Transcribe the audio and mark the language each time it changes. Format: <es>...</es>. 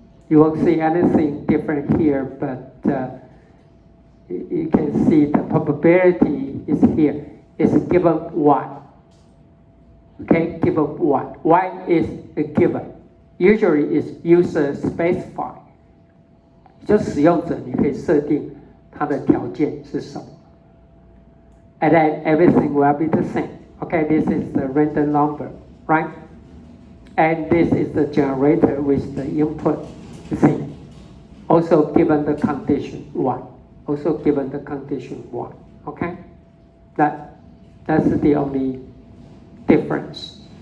<en>You won't see anything different here, but you can see the probability is here. It's given what? Okay, given what? Why is it given? Usually it's user specified.</en> <zh>就使用者你可以设定它的条件是什么。</zh> <en>And then everything will be the same. Okay, this is the random number, right? And this is the generator with the input Z. Also given the condition 1. Also given the condition 1. Okay? That's the only difference.</en>